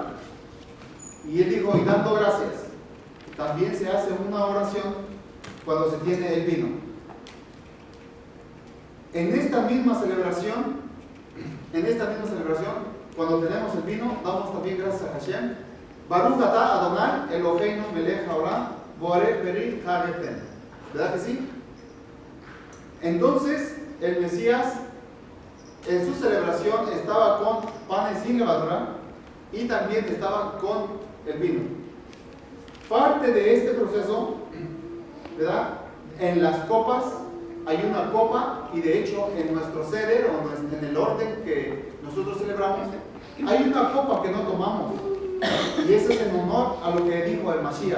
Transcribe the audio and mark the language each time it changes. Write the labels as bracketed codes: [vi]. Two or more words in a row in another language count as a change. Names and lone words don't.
[es] Y él dijo, y dando gracias. También se hace una oración cuando se tiene el vino. En esta misma celebración, cuando tenemos el vino, damos también gracias a Hashem. [he] ברוך אתה אדוני אלוהינו מלך העולם בורא פרי הגתן. [es] ¿Verdad que sí? Entonces, el Mesías, en su celebración, estaba con panes sin levadura y también estaba con el vino. Parte de este proceso, ¿verdad?, en las copas, hay una copa, y de hecho en nuestro seder, o en el orden que nosotros celebramos, hay una copa que no tomamos, y eso es en honor a lo que dijo el Mashiach.